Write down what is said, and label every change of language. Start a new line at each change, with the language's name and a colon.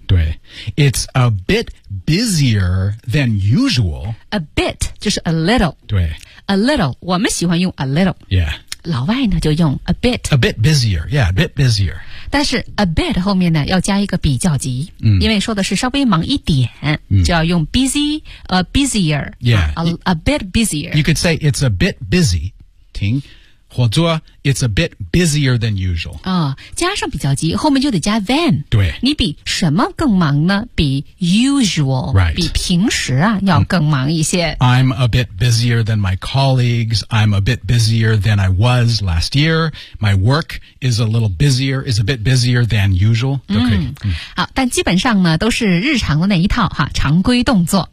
English: 对。It's a bit busier than usual. A bit,
Chinese: 就是
English: a little.
Chinese: 对。
English: A little,
Chinese: 我们喜欢用
English: a little. Yeah.
Chinese: 老外呢就用 a bit.
English: A bit busier, yeah, a bit busier.
Chinese: 但是 a bit 后面呢要加一个比较级、嗯、因为说的是稍微忙一点、嗯、就要用 busy, a busier.
English: Yeah. A bit busier. You could say it's a bit busy, 停或者 it's a bit busier than usual.、
Chinese: 哦、加上比较级后面就得加 than. 对。你比什么更忙呢比 usual,、
English: right.
Chinese: 比平时啊要更忙一些。
English: I'm a bit busier than my colleagues. I'm a bit busier than I was last year. My work is a little busier, is a bit busier than usual.
Chinese: 都可以、嗯、好但基本上呢都是日常的那一套哈常规动作。